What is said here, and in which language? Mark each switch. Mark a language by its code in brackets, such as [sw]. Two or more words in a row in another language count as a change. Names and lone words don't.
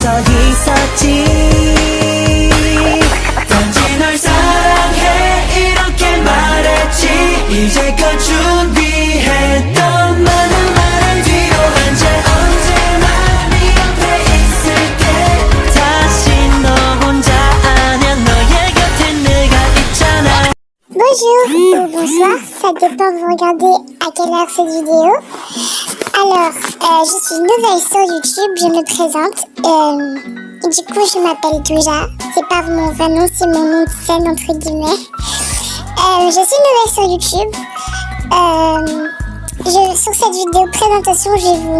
[ko] 저기 있었지 단지 널 사랑해 이렇게 말했지 이제껏 준비했던 많은 말을 뒤로 한 채 언제나 네 옆에 있을게 다시 너 혼자 아냐 너의 곁에 내가 있잖아. [fr] Bonjour ou bonsoir, ça dépend vous regardez à quelle heure cette vidéo. Alors, je suis nouvelle sur YouTube, je me présente. Du coup, je m'appelle Douja. C'est pas mon vrai nom, c'est mon nom de scène, entre guillemets. Je suis nouvelle sur YouTube. Sur cette vidéo présentation, je vais vous...